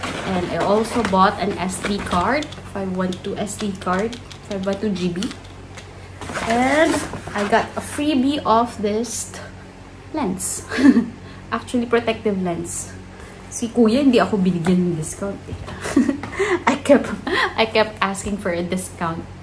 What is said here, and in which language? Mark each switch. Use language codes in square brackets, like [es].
[en] And I also bought an SD card, 512 SD card, 512 GB. And I got a freebie of this lens. Actually, protective lens. [tl] Si Kuya, hindi ako binigyan ng discount. [en] I kept asking for a discount.